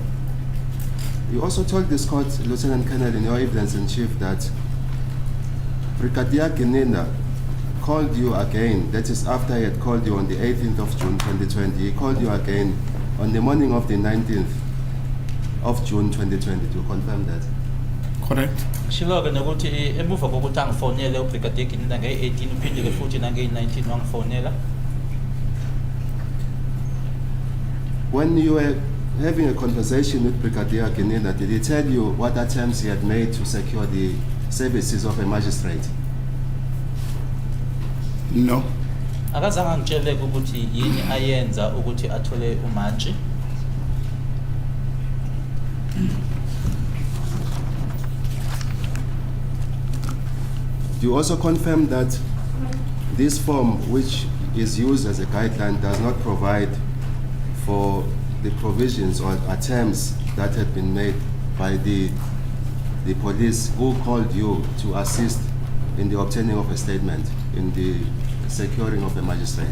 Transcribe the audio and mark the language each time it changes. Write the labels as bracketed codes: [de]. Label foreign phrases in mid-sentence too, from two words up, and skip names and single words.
[en] You also told this court, Lieutenant Colonel, in your evidence in chief that Brigadier Ginina called you again, that is after he had called you on the 18th of June 2020, he called you again on the morning of the 19th of June 2020. To confirm that? Correct. [zu] Shiloke nokuthi emuva kokuthi angifonele uBrigadier Ginina nge-18 uphindile futhi nange-19 wangifonela. [en] When you were having a conversation with Brigadier Ginina, did he tell you what attempts he had made to secure the services of a magistrate? No. [zu] Akazange angitshele ukuthi yini ayenza ukuthi athole umantshi. [en] Do you also confirm that this form, which is used as a guideline, does not provide for the provisions or attempts that had been made by the police who called you to assist in the obtaining of a statement, in the securing of a magistrate?